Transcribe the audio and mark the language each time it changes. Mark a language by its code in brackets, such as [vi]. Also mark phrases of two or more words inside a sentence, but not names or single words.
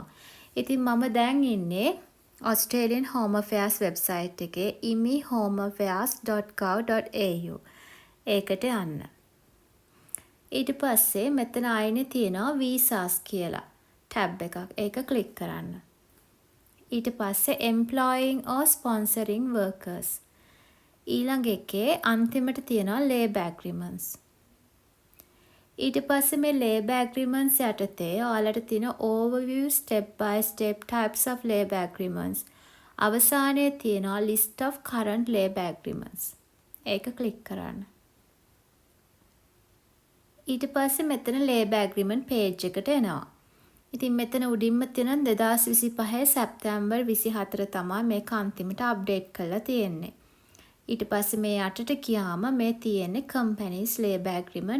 [si] ඉතින් මම දැන් ඉන්නේ Australian Home Affairs website එකේ imihomeaffairs.gov.au. ඒකට යන්න. ඊට පස්සේ මෙතන ආයෙත් තියෙනවා visas කියලා tab එකක්. ඒක click කරන්න. ඊට පස්සේ [en] employing or sponsoring workers. [si] ඊළඟ එකේ අන්තිමට තියෙනවා [en] labour agreements. [si] ඊට පස්සේ මේ [en] labour agreements [si] යටතේ ඔයාලට තියෙන [en] overview step by step types of labour agreements. [si] අවසානයේ තියෙනවා [en] list of current labour agreements. [si] ඒක click කරන්න. ඊට පස්සේ මෙතන [en] labour agreement page [si] එකට එනවා. ඉතින් මෙතන උඩින්ම තියෙන 2025 සැප්තැම්බර් 24 තමයි මේක අන්තිමට අප්ඩේට් කරලා තියෙන්නේ. ඊට පස්සේ මේ යටට ගියාම මේ තියෙන්නේ [en] companies labour agreement.